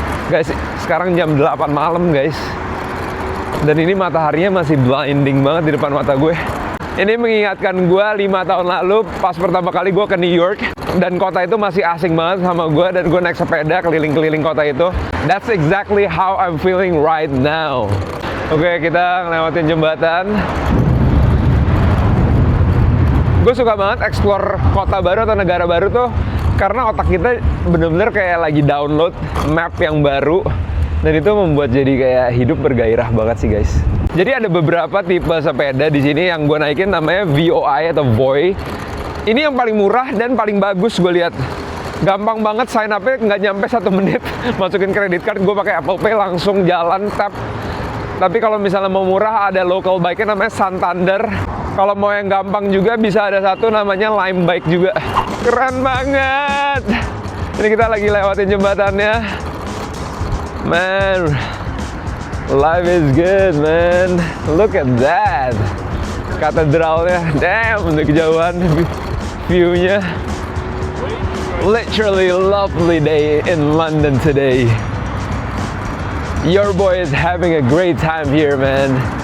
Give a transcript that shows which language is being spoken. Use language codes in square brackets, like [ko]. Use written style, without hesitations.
[id] Guys, sekarang jam 8 malam guys. Dan ini mataharinya masih blinding banget di depan mata gue. Ini mengingatkan gue 5 tahun lalu pas pertama kali gue ke New York. Dan kota itu masih asing banget sama gue. Dan gue naik sepeda keliling-keliling kota itu. [en] That's exactly how I'm feeling right now. [id] Oke, kita ngelewatin jembatan. Gue suka banget explore kota baru atau negara baru tuh. Karena otak kita bener-bener kayak lagi download map yang baru. Dan itu membuat jadi kayak hidup bergairah banget sih guys. Jadi ada beberapa tipe sepeda di sini yang gue naikin namanya VOI atau VOI. Ini yang paling murah dan paling bagus gue lihat. Gampang banget sign up-nya, nggak nyampe 1 menit. Masukin kredit card, gue pakai Apple Pay langsung jalan tap. Tapi kalau misalnya mau murah ada local bike-nya namanya Santander. Kalau mau yang gampang juga bisa ada satu namanya Lime Bike juga. Keren banget. Ini kita lagi lewatin jembatannya. [en] Man, life is good, man. Look at that. [id] Katedralnya, damn, untuk kejauhan view-nya. [en] Literally lovely day in London today. Your boy is having a great time here, man.